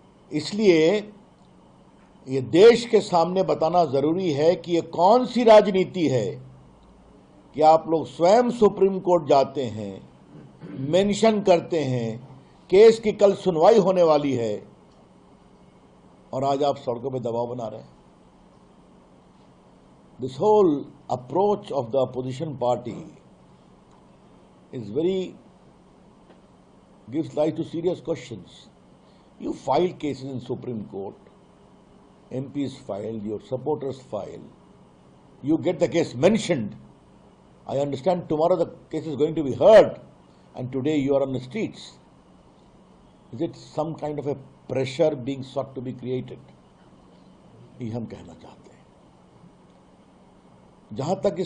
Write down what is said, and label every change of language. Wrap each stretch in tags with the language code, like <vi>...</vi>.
<hi>इसलिए ये देश के सामने बताना जरूरी है कि ये कौन सी राजनीति है कि आप लोग स्वयं सुप्रीम कोर्ट जाते हैं, मेंशन करते हैं केस की कल सुनवाई होने वाली है, और आज आप सड़कों पे दबाव बना रहे हैं।</hi> <en>This whole approach of the opposition party is gives rise to serious questions. You file cases in Supreme Court, MPs file, your supporters file, you get the case mentioned. I understand tomorrow the case is going to be heard and today you are on the streets. Is it some kind of a pressure being sought to be created?</en> <hi>ये हम कहना चाहते हैं। जहां तक इस</hi>